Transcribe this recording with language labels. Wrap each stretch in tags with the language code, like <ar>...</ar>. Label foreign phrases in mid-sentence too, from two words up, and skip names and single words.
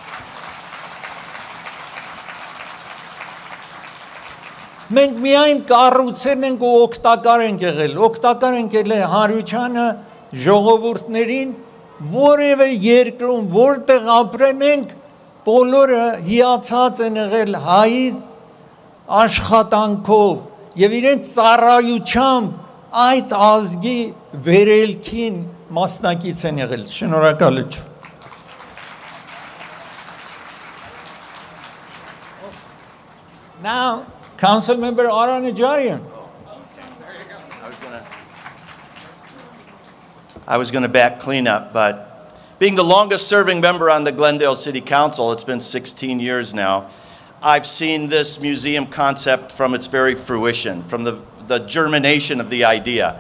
<hy>Մենք միայն կառուցել ենք ու օգտակար ենք եղել հանրությանը, ժողովուրդներին, որևէ երկրում, որտեղ ապրեն ենք, բոլորը հիացած են եղել հայի աշխատանքով եւ իրենց ծառայությամբ այդ ազգի վերելքին մասնակից են եղել։ Շնորհակալություն։</hy> <en>Now, Council Member Armenian. I was going to back clean up, but being the longest serving member on the Glendale City Council, it's been 16 years now, I've seen this museum concept from its very fruition, from the germination of the idea.</en>